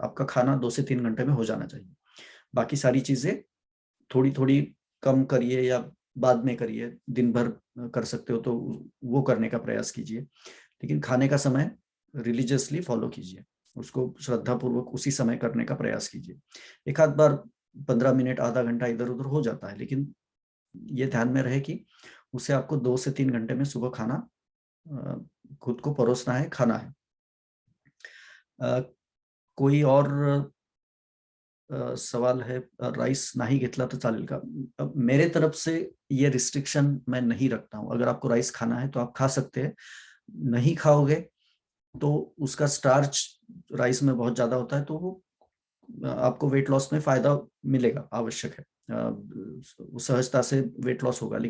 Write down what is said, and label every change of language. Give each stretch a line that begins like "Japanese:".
Hindi: आपका खाना 2 से 3 घंटे में हो जाना चाहिए। बाकी सारी चीजें थोड़ी थोड़ी कम करिए, या बाद में करिए, दिन भर कर सकते हो तो वो करने का प्रयास कीजिए, लेकिन खाने का समय रिलीजियसली फॉलो कीजिए, उसको श्रद्धा पूर्वक उसी समय करने का प्रयास कीजिए। एक आध बार 15 मिनट आधा घंटा इधर उधर हो जाता है, लेकिन ये ध्यान में रहे कि उसे आपको 2 से 3 घंटे में सुबह खाना खुद को परोसना है, खाना है। कोई और सवाल है?
Marathi: राइस नाही घेतला तर चालेल का?
Hindi: मेरे तरफ से ये रिस्ट्रिक्शन मैं नहीं रखता हूँ। अगर आपको राइस खाना है तो आप खा सकते हैं, नहीं खाओगे तो उसका स्टार्च राइस में बहुत ज्यादा होता है, तो वो आपको वेट लॉस में फायदा मिलेगा, आवश्यक है, सहजता से वेट लॉस होगा।